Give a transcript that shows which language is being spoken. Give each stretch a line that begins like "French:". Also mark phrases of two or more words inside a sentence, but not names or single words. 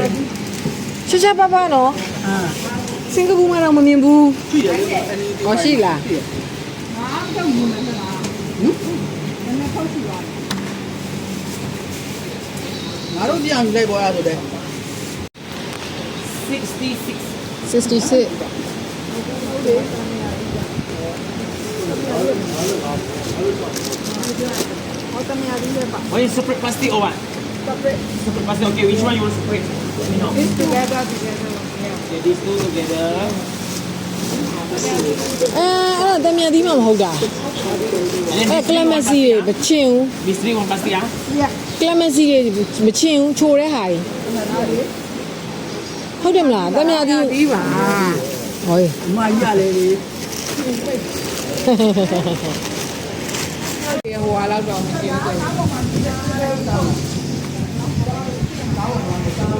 Burmese: ချာပါနော် အာ စင်ကာပူမှာတော့မမြင်ဘူး ရှိတယ် ဟောရှိလား ငါတို့ပြန်လိုက်ပေါ်ရဆိုတဲ့ 66 66
English: One is separate plastic or what? Separate plastic. Okay, which one you want separate? Let me know. Okay, these two together.
Burmese: အဲ့ဒါတမန်ဒီမှမဟုတ်တာ
English: And then
Burmese: အဲ့ကလမစီတွေမချင်ဘူး
English: these three one plastic, ah?
Burmese: ကလမစီတွေမချင်ဘူးချိုတဲ့ဟာကြီးဟုတ်တယ်မလားတမန်ဒီပါဟော အမကြီးရလေလေ ဟိုဟာလောက်တော့မချင်ဘူး